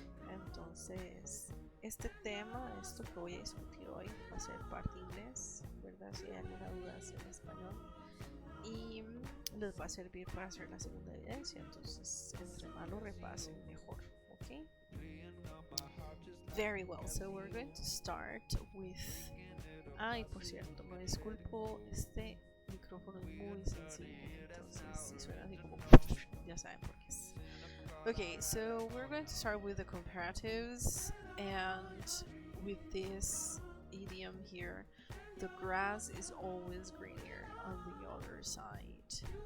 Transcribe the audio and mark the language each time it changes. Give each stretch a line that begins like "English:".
Spanish: Entonces, este tema, esto que voy a discutir hoy, va a ser parte inglés, ¿verdad? Si hay alguna duda en español, y les va a servir para hacer la segunda evidencia. Entonces, entre más lo repasen, mejor.
English: ¿Ok? Very well. So we're going to start with.
Spanish: Y por cierto, me disculpo, este micrófono es muy sensible, entonces si suena así como ya saben por qué es.
English: Okay, so we're going to start with the comparatives, and with this idiom here, the grass is always greener on the other side.